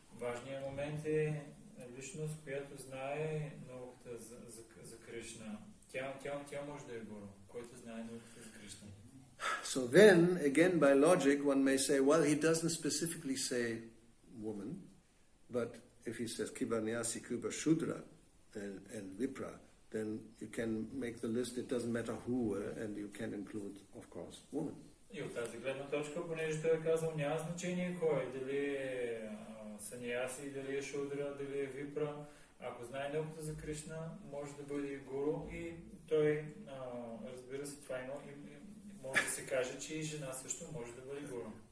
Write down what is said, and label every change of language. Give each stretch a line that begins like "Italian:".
Bulgarian: Важният момент е личност, която знае науката за Кришна. Тя може да е Гуру, който знае науката за Кришна.
English: So then, again, by logic, one may say, well, he doesn't specifically say woman, but if he says Kiba Nyasi, Kiba Shudra, and Vipra, then you can make the list, it doesn't matter who, and you can include, of course, woman.
Bulgarian: И от тази гледна точка, понеже той е казал, няма значение кой, дали е саньяси, дали е шудра, дали е випра. Ако знае науката за Кришна, може да бъде и гуру и той, разбира се, това може да се каже, че и жена също може да бъде гуру.